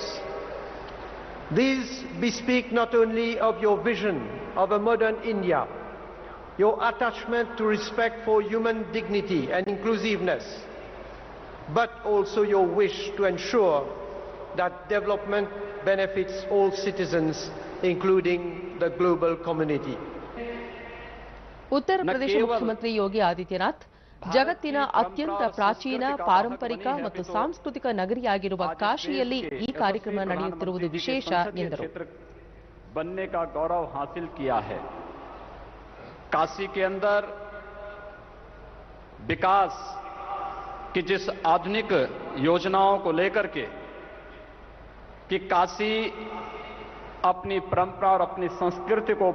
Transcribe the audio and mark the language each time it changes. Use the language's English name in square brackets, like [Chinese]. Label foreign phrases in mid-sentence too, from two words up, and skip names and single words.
[English] These bespeak not only of your vision of a modern India, your attachment to respect for human dignity and inclusiveness, but also your wish to ensure that development benefits all citizens, including the global community. [Kannada] ಉತ್ತರ ಪ್ರದೇಶ ಮುಖ್ಯಮಂತ್ರಿ ಯೋಗಿ ಆದಿತ್ಯನಾಥ್, ಜಗತ್ತಿನ ಅತ್ಯಂತ ಪ್ರಾಚೀನ, ಪಾರಂಪರಿಕ ಮತ್ತು ಸಾಂಸ್ಕೃತಿಕ ನಗರಿಯಾಗಿರುವ ಕಾಶಿಯಲ್ಲಿ ಈ ಕಾರ್ಯಕ್ರಮ ನಡೆಯುತ್ತಿರುವುದು ವಿಶೇಷ ಎಂದರು. [Hindi] बनने का गौरव हासिल किया है। काशी के अंदर विकास की जिस आधुनिक योजनाओं को लेकर के कि काशी अपनी परंपरा और अपनी संस्कृति को